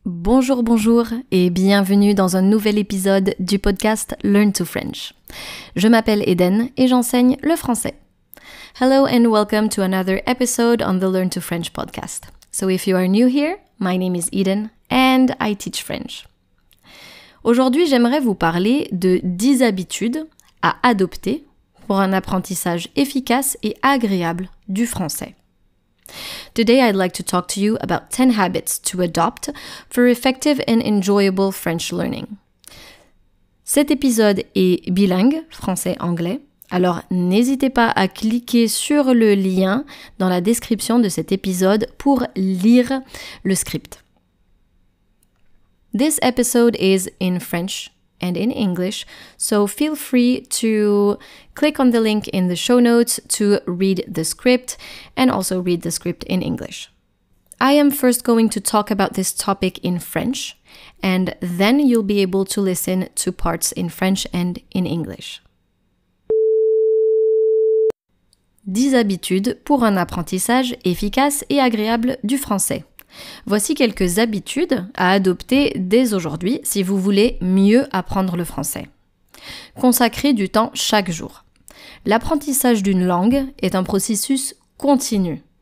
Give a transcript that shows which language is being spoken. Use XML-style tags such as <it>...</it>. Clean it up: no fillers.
<fr>Bonjour et bienvenue dans un nouvel épisode du podcast Learn to French. Je m'appelle Eden et j'enseigne le français.</fr> <en>Hello and welcome to another episode on the Learn to French podcast. So if you are new here, my name is Eden and I teach French.</en> <fr>Aujourd'hui, j'aimerais vous parler de 10 habitudes à adopter pour un apprentissage efficace et agréable du français.</fr> <en>Today, I'd like to talk to you about 10 habits to adopt for effective and enjoyable French learning.</en> <fr>Cet épisode est bilingue, français-anglais, alors n'hésitez pas à cliquer sur le lien dans la description de cet épisode pour lire le script.</fr> <en>This episode is in French and in English, so feel free to click on the link in the show notes to read the script and also read the script in English. I am first going to talk about this topic in French, and then you'll be able to listen to parts in French and in English.</en> <fr>10 habitudes pour un apprentissage efficace et agréable du français. Voici quelques habitudes à adopter dès aujourd'hui si vous voulez mieux apprendre le français. Consacrez du temps chaque jour. L'apprentissage d'une langue est un processus continu.</fr>